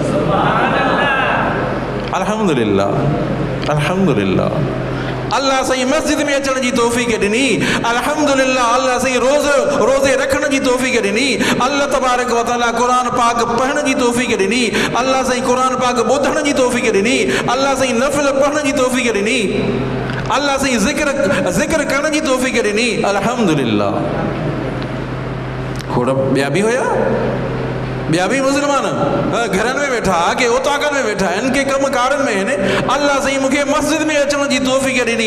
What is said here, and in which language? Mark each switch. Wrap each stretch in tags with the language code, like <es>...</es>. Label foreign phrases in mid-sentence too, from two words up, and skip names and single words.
<ar>الحمد لله الحمد لله.</ar> <sd>अल्लाह साईं मस्जिद में अचण जी तौफ़ीक़ ॾिनी, अल्हम्दुलिल्लाह। अल्लाह साईं रोज़े रखण जी तौफ़ीक़ ॾिनी, अल्लाह</sd> <ar>تبارك وتعالى</ar> <sd>क़ुरान पाक पढ़ण जी तौफ़ीक़ ॾिनी, अल्लाह साईं क़ुरान पाक ॿुधण जी तौफ़ीक़ ॾिनी, अल्लाह साईं नफ़िल पढ़ण जी तौफ़ीक़ ॾिनी, अल्लाह साईं ज़िक्र करण जी तौफ़ीक़ ॾिनी। अल्हम्दुलिल्लाह। खोड़ ॿिया बि हुया, ॿिया बि मुस्लमान घरनि में वेठा, के उताकनि में वेठा आहिनि, के कम कारनि में आहिनि, अल्लाह साईं मूंखे मस्जिद में अचण जी तौफ़ीक़ ॾिनी।</sd>